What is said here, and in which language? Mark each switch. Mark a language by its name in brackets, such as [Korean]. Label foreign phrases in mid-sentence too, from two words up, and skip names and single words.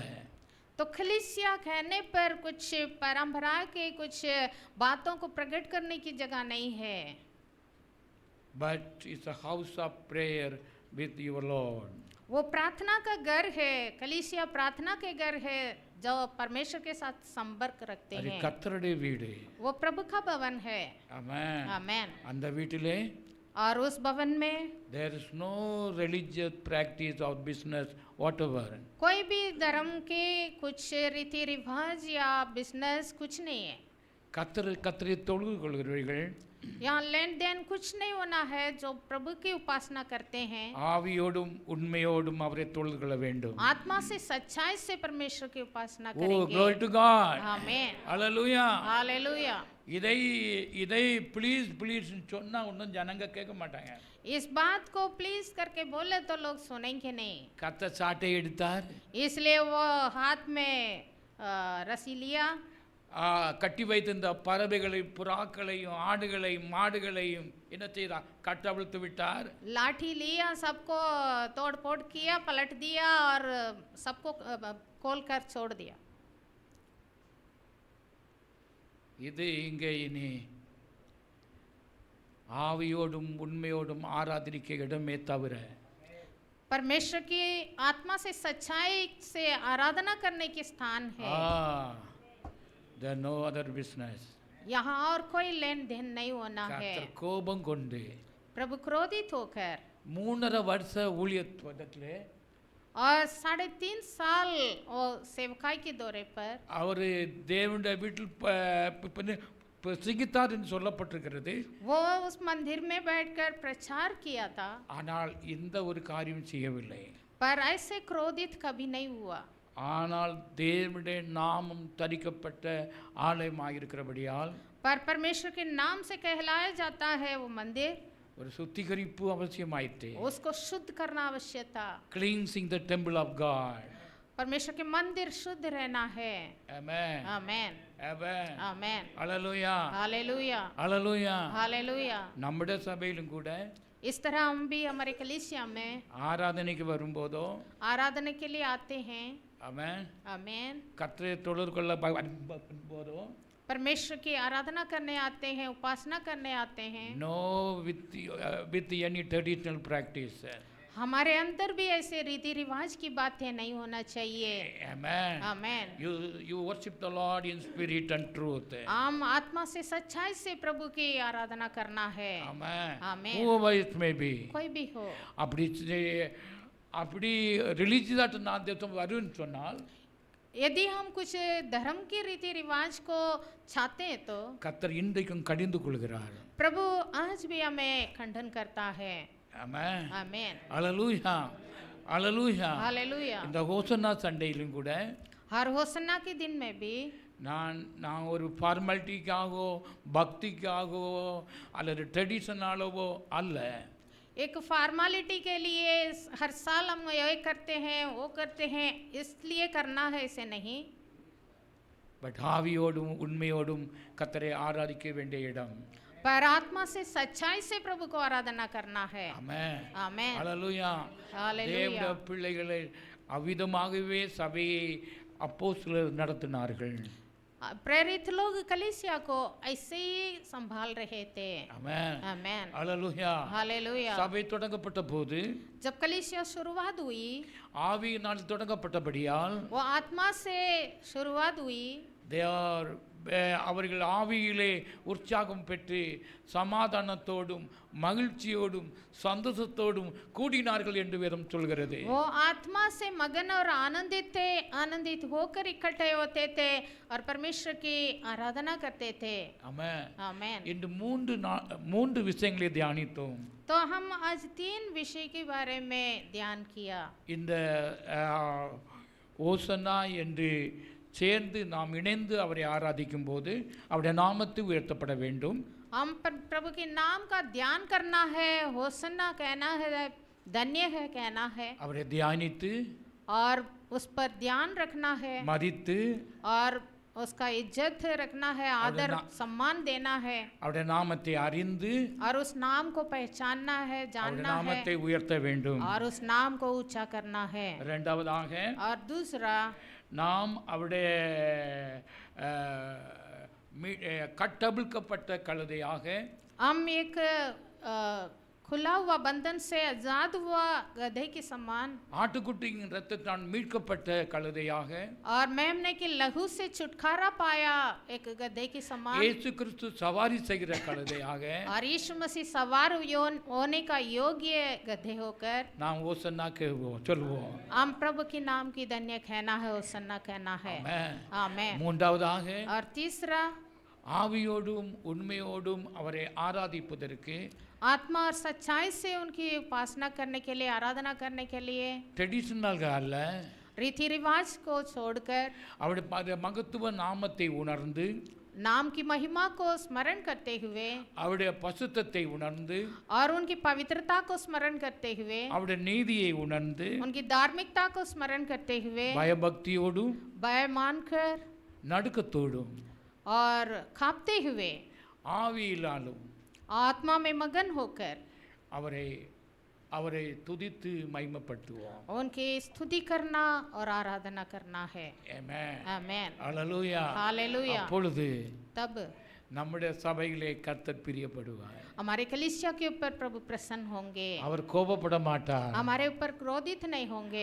[Hindi] तो कलीसिया कहने पर कुछ परंपरा के कुछ बातों को प्रकट करने की जगह नहीं है, [English] But it's a house of prayer with your Lord. [Hindi] वो प्रार्थना का घर है. कलीसिया प्रार्थना के घर है जो परमेश्वर के साथ संपर्क रखते [Tamil] அது [Hindi] हैं. [Tamil] கர்த்தருடைய வீடு. [Hindi] वो प्रभु का भवन है. [Tamil] ஆமென். [Hindi] आमेन. [Tamil] அந்த வீட்டிலே [Hindi] और उस भवन में [English] there is no religious practice or business whatever. [Hindi] कोई भी धर्म के कुछ रीति रिवाज या बिजनेस कुछ नहीं है. [Tamil] கர்த்தரை தொழுது கொள்கிறவர்கள் [Hindi] यहाँ लेन देन कुछ नहीं होना है. जो प्रभु की उपासना करते हैं [Tamil] ஆவியோடும் உண்மையோடும் அவரை தொழுது கொள்ள வேண்டும். [Hindi] आत्मा से सच्चाई से परमेश्वर की उपासना [English] Oh, [Hindi] करेंगे. [English] glory to God. [Hindi] आमेन. [English] Hallelujah. [Hindi] हालेलुया. [Tamil] இதை ப்ளீஸ் சொன்னா ஒன்றும் ஜனங்க கேட்க மாட்டாங்க. [Hindi] इस बात को प्लीज करके बोले तो लोग सुनेंगे नहीं. [Tamil] கர்த்தர் சாட்டை எடுத்தார், [Hindi] इसलिए वो हाथ में रस्सी लिया, [Tamil] கட்டி வைத்திருந்த பறவைகளை, புறாக்களையும், ஆடுகளையும், மாடுகளையும் என்ன செய்தார்? கட்டவிழ்த்து விட்டார். [Hindi] लाठी लिया, सबको तोड़ फोड़ किया, पलट दिया और सबको खोल कर छोड़ दिया. [Tamil] இது இங்கே இனி ஆவியோடும் உண்மையோடும் ஆராதனைக்கு இடமே தவிர [Hindi] परमेश्वर की आत्मा से सच्चाई से आराधना करने के स्थान है। [English] there are no other business. [Hindi] यहाँ और कोई लेन देन नहीं होना है। [Tamil] கர்த்தர் கோபம் கொண்டு [Hindi] प्रभु क्रोधित होकर [Tamil] 3.5 வருஷ ஊழியத்துவத்திலே [Hindi] और 3.5 साल और सेवकाई के दौरे पर [Tamil] அவர் தேவனுடைய வீட்டில் பிரசங்கித்தார் என்று சொல்லப்பட்டிருக்கிறது. [Hindi] वो उस मंदिर में बैठकर प्रचार किया था, [Tamil] ஆனால் இந்த ஒரு காரியம் செய்யவில்லை. [Hindi] पर ऐसे क्रोधित कभी नहीं हुआ। [Tamil] ஆனால் தேவனுடைய நாமம் தரிக்கப்பட்ட ஆலயமாயிருக்கிறபடியால் [Hindi] पर परमेश्वर के नाम से कहलाया जाता है वो मंदिर, [Tamil] ஒரு சுத்திகரிப்பு அவசியமாயிற்று. [Hindi] उसको शुद्ध करना आवश्यक था। [English] Cleansing the temple of God. [Hindi] परमेश्वर के मंदिर शुद्ध रहना है। [Tamil] ஆமென் [Hindi] आमेन [Tamil] ஆமென் [Hindi] आमेन [Tamil] ஹalleluya [Hindi] हालेलुया [Tamil] ஹalleluya. [Hindi] हालेलुया। [Tamil] நம்முடைய சபையிலும் கூட [Hindi] इस तरह हम भी हमारे कलीसिया में [Tamil] ஆராதனைக்கு வரும்போதோ [Hindi] आराधना के लिए आते हैं। [Tamil] ஆமென் [Hindi] आमेन। [Tamil] கர்த்தரை தொழுது கொள்ள போதோ [Hindi] परमेश्वर की आराधना करने आते हैं, उपासना करने आते हैं। [English] No with any traditional practice. [Hindi] हमारे अंदर भी ऐसे रीति रिवाज की बातें नहीं होना चाहिए। [English] Amen. [Hindi] आमेन। [English] You worship the Lord in spirit and truth. [Hindi] आम आत्मा से सच्चाई से प्रभु की आराधना करना है। [English] Amen. [Hindi] आमेन। [English] Whoever it may be. [Hindi] कोई भी हो। [Tamil] அப்படி ரிலீஜியஸாக நான் தேசம் வருன்னு சொன்னால் [Hindi] यदि हम कुछ धर्म के रीति रिवाज को चाहते हैं तो [Tamil] கர்த்தர் இன்றைக்கும் கடிந்து கொள்கிறார். [Hindi] प्रभु आज भी हमें खंडन करता है। [Tamil] ஆமென். [Hindi] आमेन। [Tamil] ஹalleluya ஹalleluya. [Hindi] हालेलुया। [Tamil] இந்த ஹோசன்னா சண்டேயிலும் கூட [Hindi] हर होसन्ना के दिन में भी [Tamil] நான் ஒரு ஃபார்மாலிட்டிக்காகவோ பக்திக்காகவோ அல்லது ட்ரெடிஷனாலவோ அல்ல, [Hindi] एक फॉर्मेलिटी के लिए हर साल हम ये करते हैं वो करते हैं इसलिए करना है, ऐसे नहीं। [Tamil] பட் ஆவியோடும் உண்மையோடும் கர்த்தரை ஆராதிக்க வேண்டிய இடம். [Hindi] पर आत्मा से सच्चाई से प्रभु को आराधना करना है। [Tamil] ஆமென் [Hindi] आमेन। [Tamil] ஹalleluya. [Hindi] हालेलुया। [Tamil] தேவனுடைய பிள்ளைகளை அவ்விதமாகவே சபையை அப்போஸ்தலர் நடத்தினார்கள். [Hindi] प्रेरित लोग कलीसिया को ऐसे ही संभाल रहे थे। [Tamil] ஆமென் [Hindi] आमेन। [Tamil] ஹalleluya. [Hindi] हालेलुया। [Tamil] சபை தொடங்கப்பட்ட போது [Hindi] जब कलीसिया शुरुआत हुई, [Tamil] ஆவியினால் தொடங்கப்பட்டபடியால் [Hindi] वो आत्मा से शुरुआत हुई। [Tamil] அவர்கள் ஆவியிலே உற்சாகம் பெற்று சமாதானத்தோடும் மகிழ்ச்சியோடும் சந்தோஷத்தோடும் கூடினார்கள் என்று வேதம் சொல்கிறது. [Hindi] वो आत्मा से मगन और आनंदित थे, आनंदित होकर इकट्ठे होते थे और परमेश्वर की आराधना करते थे। [Tamil] ஆமென். [Hindi] आमेन। [Tamil] இன்று மூன்று விஷயங்களை தியானித்தோம். [Hindi] तो हम आज 3 विषय के बारे में ध्यान किया। [Tamil] இந்த ஓசன்னா என்று சேர்ந்து நாம் இணைந்து அவரை ஆராதிக்கும் போது அவருடைய நாமத்தை உயர்த்தப்பட வேண்டும். [Hindi] हम प्रभु के नाम का ध्यान करना है, होसन्ना कहना है, धन्य है कहना है [Tamil] அவரை தியானித்து [Hindi] और उस पर ध्यान रखना है [Tamil] மதித்து [Hindi] और उसका इज्जत रखना है, आदर सम्मान देना है [Tamil] அவருடைய நாமத்தை அறிந்து [Hindi] और उस नाम को पहचानना है, [Tamil] அவருடைய [Hindi] जानना है [Tamil] நாமத்தை உயர்த்த வேண்டும். [Hindi] और उस नाम को ऊंचा करना है। [Tamil] இரண்டாவதாக [Hindi] और दूसरा, [Tamil] நாம் அவருடைய கட்டவிழ்க்கப்பட்ட கழுதையாக [Hindi] हम एक खुला हुआ बंधन से आजाद हुआ गधे के समान [Tamil] ஆட்டுக்குட்டியின் இரத்தத்தால் மீட்கப்பட்ட கழுதையாக [Hindi] और मेमने के लहू से छुटकारा पाया एक गधे के समान [Tamil] இயேசு கிறிஸ்து சவாரி செய்கிற கழுதையாக [Hindi] और यीशु मसीह सवार होने का योग्य गधे होकर [Tamil] நாம் ஓசன்னா சொல்வோம். [Hindi] हम प्रभु के नाम की धन्य कहना है, होसन्ना कहना है। [Tamil] ஆமென். [Hindi] आमेन। [Tamil] மூன்றாவதாக [Hindi] और तीसरा, [Tamil] ஆவியோடும் உண்மையோடும் அவரை ஆராதிப்பதற்கு [Hindi] आत्मा और सच्चाई से उनकी उपासना करने के लिए, आराधना करने के लिए [Tamil] ட்ரெடிஷனல்க அல்ல, [Hindi] रीति रिवाज को छोड़कर [Tamil] அவருடைய மகத்துவ நாமத்தை உணர்ந்து [Hindi] नाम की महिमा को स्मरण करते हुए [Tamil] அவருடைய பசுத்தத்தை உணர்ந்து [Hindi] और उनकी पवित्रता को स्मरण करते हुए, [Tamil] அவருடைய நீதியை உணர்ந்து [Hindi] उनकी धार्मिकता को स्मरण करते हुए, [Tamil] பயபக்தியோடும் [Hindi] भय मानकर [Tamil] நடுக்கத்தோடும் [Hindi] और कांपते हुए, [Tamil] ஆவியிலாலும் [Hindi] आत्मा में मगन होकर [Tamil] அவரை துதித்து மகிமைப்படுத்துவோம். [Hindi] उनकी स्तुति करना और आराधना करना है। [Tamil] ஆமென். [Hindi] आमेन। [Tamil] ஹalleluya. [Hindi] हालेलुया। [Tamil] அப்பொழுது [Hindi] तब [Tamil] நம்முடைய சபையிலே கர்த்தர் பிரியப்படுவார். [Hindi] हमारे कलीसिया के ऊपर प्रभु प्रसन्न होंगे, [Tamil] அவர் கோபப்பட மாட்டார். [Hindi] हमारे ऊपर क्रोधित नहीं होंगे,